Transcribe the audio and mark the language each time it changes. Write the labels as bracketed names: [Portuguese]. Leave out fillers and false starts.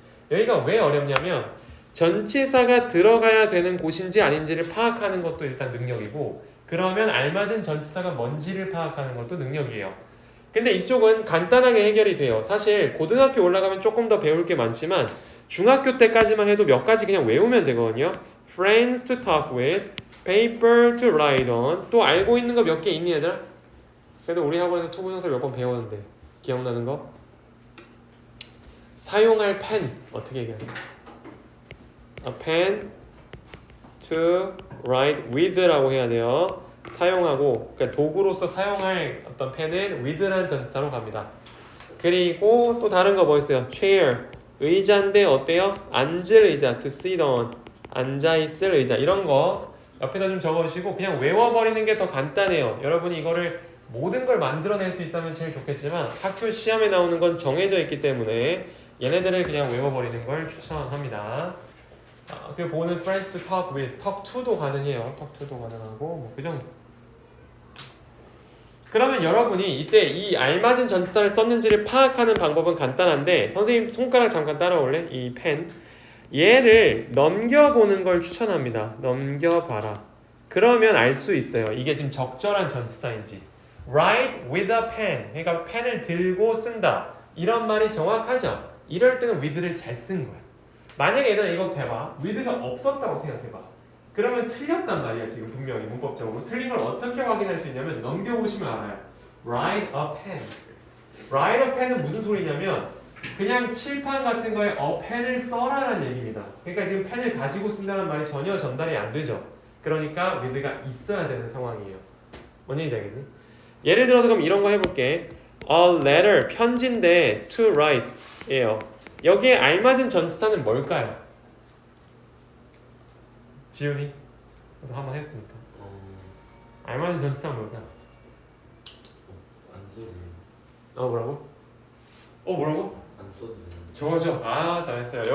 [Korean] 여기가 왜 어렵냐면 전치사가 들어가야 되는 곳인지 아닌지를 파악하는 것도 일단 능력이고, 그러면 알맞은 전치사가 뭔지를 파악하는 것도 능력이에요. 근데 이쪽은 간단하게 해결이 돼요. 사실 고등학교 올라가면 조금 더 배울 게 많지만 중학교 때까지만 해도 몇 가지 그냥 외우면 되거든요. [English] Friends to talk with, paper to write on. [Korean] 또 알고 있는 거 몇 개 있니 얘들아? 그래도 우리 학원에서 투부정사 몇 번 배웠는데 기억나는 거? 사용할 펜 어떻게 얘기하냐? [English] A pen to write with [Korean] 라고 해야 돼요. 사용하고, 그러니까 도구로서 사용할 어떤 펜은 with라는 전치사로 갑니다. 그리고 또 다른 거 뭐 있어요? chair. 의자인데 어때요? 앉을 의자. [English] to sit on. [Korean] 앉아있을 의자. 이런 거 옆에다 좀 적어주시고 그냥 외워버리는 게 더 간단해요. 여러분이 이거를 모든 걸 만들어낼 수 있다면 제일 좋겠지만 학교 시험에 나오는 건 정해져 있기 때문에 얘네들을 그냥 외워버리는 걸 추천합니다. 그리고 보는 [English] friends to talk with, talk to [Korean] 도 가능해요. [English] talk to [Korean] 도 가능하고 뭐 그 정도. 그러면 여러분이 이때 이 알맞은 전치사를 썼는지를 파악하는 방법은 간단한데 선생님 손가락 잠깐 따라올래? 이 펜. 얘를 넘겨보는 걸 추천합니다. 넘겨봐라. 그러면 알 수 있어요. 이게 지금 적절한 전치사인지. [English] Write with a pen. [Korean] 그러니까 펜을 들고 쓴다. 이런 말이 정확하죠. 이럴 때는 with를 잘 쓴 거야. 만약에 얘들아 이거 해봐. with가 없었다고 생각해봐. 그러면 틀렸단 말이야. 지금 분명히 문법적으로. 틀린 걸 어떻게 확인할 수 있냐면 넘겨보시면 알아요. [English] Write a pen. Write a pen [Korean] 은 무슨 소리냐면 그냥 칠판 같은 거에 펜을 써라라는 얘기입니다. 그러니까 지금 펜을 가지고 쓴다는 말이 전혀 전달이 안 되죠. 그러니까 with가 있어야 되는 상황이에요. 뭔 얘기인지 알겠니? 예를 들어서 그럼 이런 거 해볼게. [English] A letter, [Korean] 편지인데 [English] to write [Korean] 예요. 여기에 알맞은 전치사는 뭘까요? 지훈이? 너도 한번 했으니까. 알맞은 전치사는 뭘까요? 안 써도 돼요. 뭐라고? 뭐라고? 안 써도 돼요. 저거죠. 잘했어요.